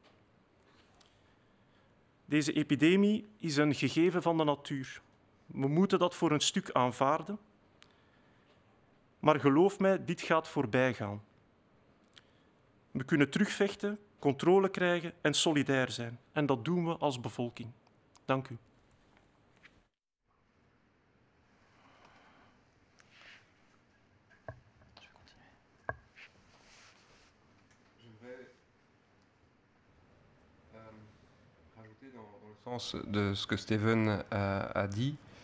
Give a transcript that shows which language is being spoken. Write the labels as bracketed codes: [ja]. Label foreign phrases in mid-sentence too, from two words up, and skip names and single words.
[nl] Deze epidemie is een gegeven van de natuur. We moeten dat voor een stuk aanvaarden. Maar geloof mij, dit gaat voorbij gaan. We kunnen terugvechten, controle krijgen en solidair zijn. En dat doen we als bevolking. Dank u. [fr] Dans le sens de ce que Steven a dit,